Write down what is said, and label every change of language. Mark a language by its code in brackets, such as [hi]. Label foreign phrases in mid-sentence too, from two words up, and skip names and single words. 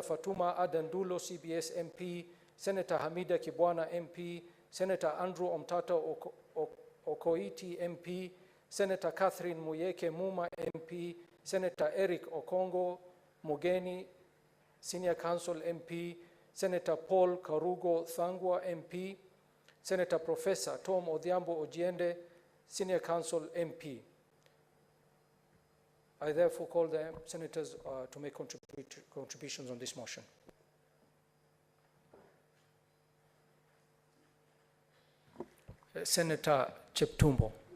[en] Fatuma Adandulo, CBS, MP; Senator Hamida Kibwana, MP; Senator Andrew Omtata Okoiti, MP; Senator Catherine Muyeke Muma, MP; Senator Eric Okongo Mugeni, Senior Counsel, MP; Senator Paul Karugo Thangwa, MP; Senator Professor Tom Odhiambo Ojiende, Senior Counsel, MP. I therefore call the senators to make contributions on this motion. Senator Cheptumbo.